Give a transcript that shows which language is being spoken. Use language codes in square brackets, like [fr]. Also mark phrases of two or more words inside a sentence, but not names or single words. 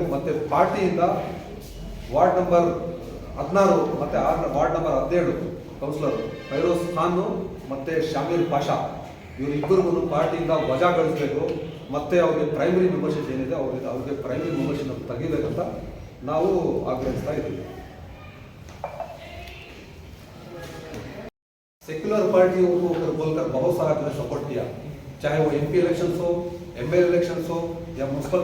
[kn] ಮತ್ತು ಪಾರ್ಟಿಯಿಂದ [en] ward number [kn] 16 ಮತ್ತು [en] ward number [kn] 17 ಕೌನ್ಸಿಲರ್ ಫೈರೋಜ್ ಖಾನ್ ಮತ್ತು ಶಾಮೀರ್ ಪಾಷಾ ಇವರಿಬ್ಬರಿಗೂ ಪಾರ್ಟಿಯಿಂದ ವಜಾಗೊಳಿಸಬೇಕು. ಮತ್ತು ಅವ್ರಿಗೆ [en] primary membership [kn] ಏನಿದೆ ಅವ್ರಿಗೆ [en] primary membership [kn] ತೆಗಿಬೇಕಂತ ನಾವು ಆಗ್ರಹಿಸ್ತಾ ಇದ್ದೀವಿ. [en] secular party [hi] को बोलकर बहुत सारा जो है सपोर्ट किया, चाहे वो [en] MP election [hi] हो, [en] ML election [hi] हो या म्यूनसिपल